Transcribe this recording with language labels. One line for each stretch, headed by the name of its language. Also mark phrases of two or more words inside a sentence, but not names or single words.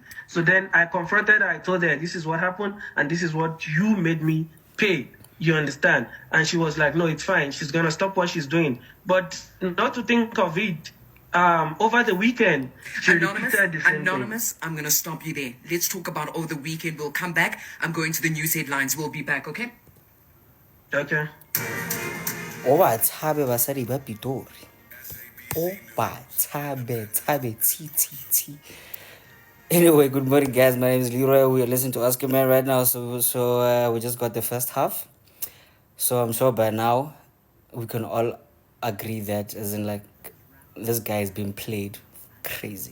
English: So then I confronted her. I told her, this is what happened, and this is what you made me pay. You understand? And she was like, no, it's fine. She's gonna stop what she's doing. But not to think of it, over the weekend, she repeated the same Anonymous, thing. I'm going to stop you there. Let's talk about over the weekend. We'll come back. I'm going to the news headlines. We'll be back, okay? Okay.
Northern Sotho: O ba tshabe basadi ba Pitori. O ba tshabe ti.
English: Anyway, good morning, guys. My name is Leroy. We are listening to Ask a Man right now. So we just got the first half. So I'm sure by now we can all agree that, as in, like, this guy is being played crazy.